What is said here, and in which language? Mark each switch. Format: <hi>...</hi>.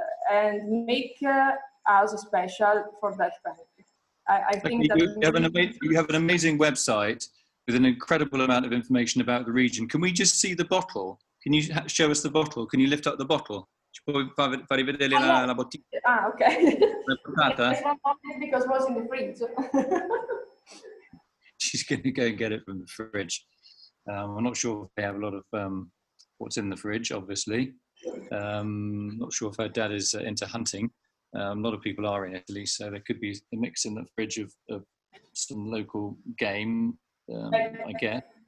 <en>And make us special for that family. I think that you have an amazing website with an incredible amount of information about the region. Can we just see the bottle? Can you show us the bottle? Can you lift up the bottle?</en> <it>Fare vedere la bottiglia.</it> <en>Ah, okay. Yes, because it was in the fridge. She's going to go and get it from the fridge. I'm not sure if they have a lot of what's in the fridge, obviously. Not sure if her dad is into hunting. A lot of people are in Italy, so there could be a mix in the fridge of some local game, I guess.</en>